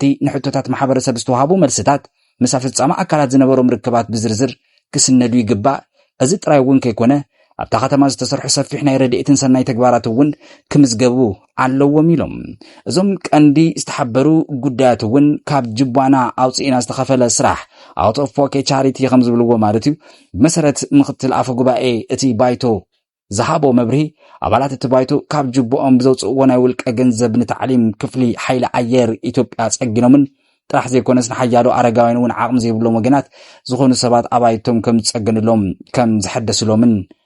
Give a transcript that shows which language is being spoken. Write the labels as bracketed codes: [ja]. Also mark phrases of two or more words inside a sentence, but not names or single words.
[ti] ንሕቶታት ማሕበረሰብ ዝተዋሃቡ መልስታት ምስ ፍጻመ ኣካላት ዝነበሮም ርክባት ብዝርዝር ክስነዱ ይግባእ እዚ ጥራይ እውን ከይኮነ ኣብታ ከተማ ዝተሰርሑ ሰፊሕ ናይ ረድኤትን ሰናይ ተግባራት እውን ክምዝገቡ ኣለዎም ኢሎም እዞም ቀንዲ ዝተሓበሩ ጉዳያት እውን ካብ ጅባና ኣውፂኢና ዝተኸፈለ ስራሕ [en] out of pocket charity [ti] ከም ዝብልዎ ማለት እዩ ብመሰረት ምክትል ኣፈ ጉባኤ እቲ ባይቶ ዝሃቦ መብርሂ ኣባላት እቲ ባይቶ ካብ ጅቦኦም ብዘውፅእዎ ናይ ውልቀ ገንዘብ ንታዕሊም ክፍሊ ሓይሊ ኣየር ኢትዮጵያ ጸጊኖምን ጥራሕ ዘይኮነስ ንሓያሎ ኣረጋውያን እውን ዓቕሚ ዘይብሎም ወገናት ዝኾኑ ሰባት ኣባይቶም ከም ዝጸገንሎም ከም ዝሐደስሎምን